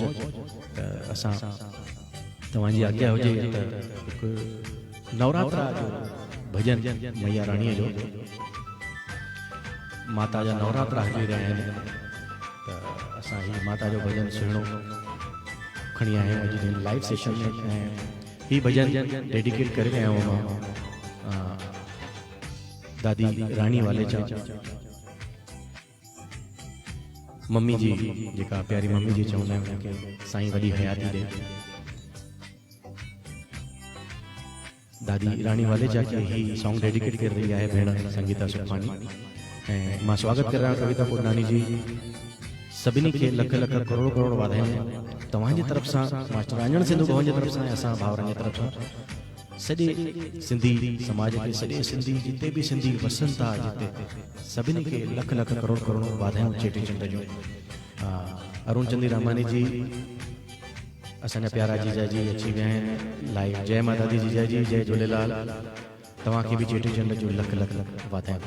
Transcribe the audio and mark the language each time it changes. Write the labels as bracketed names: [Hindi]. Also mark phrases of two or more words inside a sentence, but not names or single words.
[Sindhi] त असां तव्हांजी आज्ञा हुजे त हिकु नवरात्रा जो भॼन मैया राणीअ जो माता जा नवरात्रा हली रहिया आहिनि त असां ही माता जो भॼन सुहिणो खणी आया आहियूं अॼु [English] live session [Sindhi] में। ऐं ही भॼन डेडिकेट करे रहिया आहियूं मां दादी रानी वालेचा मम्मी जी जेका प्यारी मम्मी जी चवंदा आहियूं उनखे साईं वॾी हयाती ॾे। दादी रानी वालेचा खे ही [English] song dedicate [Sindhi] करे रही आहे भेण संगीता सुखवानी। ऐं मां स्वागत करे रहिया कविता पुरनानी जी सभिनी खे लख लख करोड़ करोड़ वाधायूं तव्हांजी तरफ़ सां मास्टर आंजण सिंधु भवन जी तरफ़ सां ऐं असां भाउरनि जी तरफ़ सां सॼे सिंधी समाज खे सॼे सिंधी जिते बि सिंधी वसनि था जिते सभिनी खे लख लख करोड़ करोड़ वाधायूं चेटीचंड जूं। अरुण चंदी रामानी जी असांजा प्यारा जीजा जी अची विया आहिनि लाइव। [Punjabi] जय माता दी [Sindhi] जीजा जी जय झूलेलाल। तव्हांखे बि चेटीचंड जूं लख लख वाधायूं।